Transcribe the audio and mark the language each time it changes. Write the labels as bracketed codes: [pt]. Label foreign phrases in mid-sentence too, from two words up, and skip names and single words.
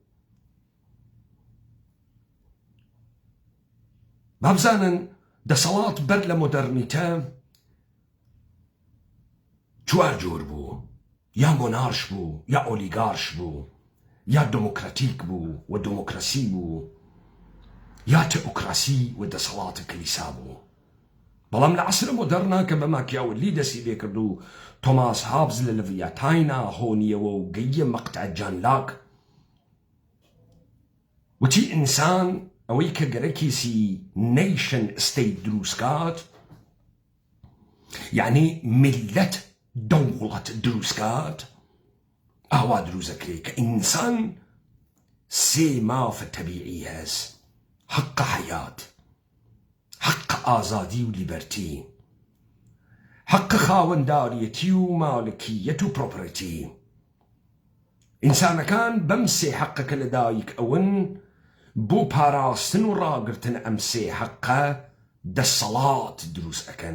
[ckb] بابزانن دەسەڵات بەر لە مۆدەرنیتە چوار جۆر بوو، یا مۆنارش بوو، یا ئۆلیگارش بوو، یا دموکراتیک بوو و دموکراسی بوو، یا تئوکراسی و دەسەڵاتە کلیسا بوو. بەڵام لە عەسرە مۆدەرنا کە بە ماکیاوەلی دەستی لێ کرد و تۆماس هابز لە لەڤیاتاینا هۆنیەوە و گەیە مەقتع جان لاک وتی ئینسان ئەوەی کە گەرەکیسی [en] nation state [ckb] دروستکات، یعنی ملت دەوڵەت دروستکات، ئاوا دروستەکرێ کە ئینسان سێ مافە تەبیعی هەست: حق حیات، حق ئازادی و لیبەرتی، حق خاوەنداریەتی و مالکیەت و پرۆپرەتی. ئینسانەکان بەم سێ حەقەکە لەدایک ئەون بۆ پاراستن و ڕاگرتن ئەم سێ حەقە دەسەڵات دروست ئەکەن.